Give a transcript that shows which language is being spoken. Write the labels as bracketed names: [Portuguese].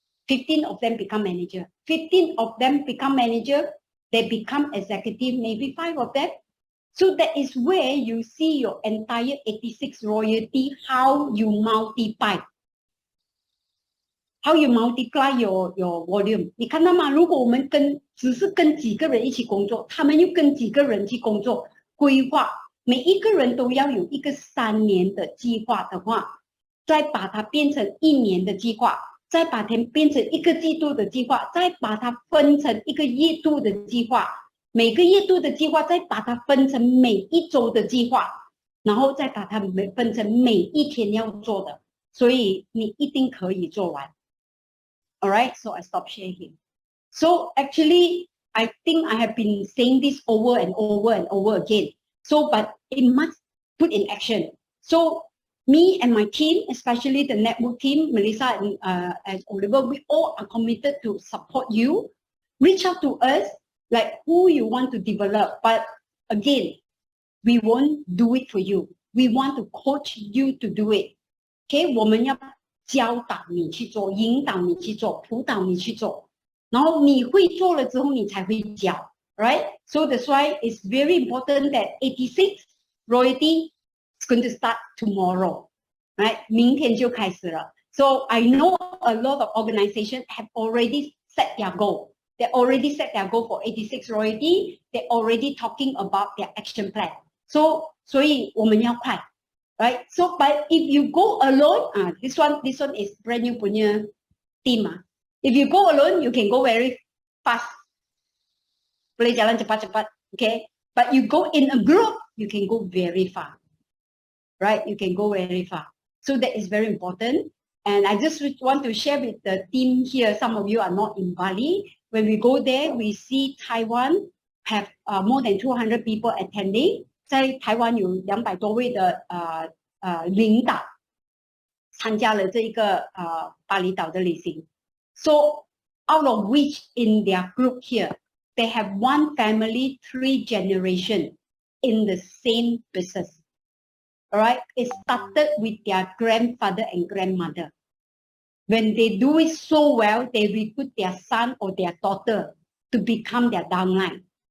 [English] 15 of them become manager. 15 of them become manager. They become executive, maybe 5 of them. So that is where you see your entire 86 royalty, how you multiply. How you multiply your volume. [Chinese] 你看到吗？如果我们只是跟几个人一起工作，他们又跟几个人去工作，规划，每一个人都要有一个3年的计划的话，再把它变成1年的计划。再把它变成1个季度的计划，再把它分成1个月度的计划，每个月度的计划再把它分成每一周的计划，然后再把它分成每一天要做的，所以你一定可以做完。 [English] Alright, so I stop sharing. So actually, I think I have been saying this over and over and over again. So, but it must put in action. So me and my team, especially the network team, Melissa and Oliver, we all are committed to support you. Reach out to us, like who you want to develop. But again, we won't do it for you. We want to coach you to do it. [Chinese] Okay, 我们要教导你去做，引导你去做，辅导你去做。然后你会做了之后，你才会教 ，right? [English] So that's why it's very important that 86 royalty is going to start tomorrow, right? [Chinese] 明天就开始了。 [English] So I know a lot of organizations have already set their goal. They already set their goal for 86 royalty. They're already talking about their action plan. [Chinese] So 所以我们要快。 [English] Right, so but if you go alone, this one is brand new [Malay] punya [English] team. If you go alone, you can go very fast. [Malay] Boleh jalan cepat-cepat, okay? [English] But you go in a group, you can go very far. Right, you can go very far. So that is very important. And I just want to share with the team here. Some of you are not in Bali. When we go there, we see Taiwan have more than 200 people attending. 在台湾有200多位的领导参加了这一个巴厘岛的旅行。 So out of which in their group here, they have 1 family, 3 generations in the same business. All right, it started with their grandfather and grandmother. When they do it so well, they recruit their son or their daughter to become their downline.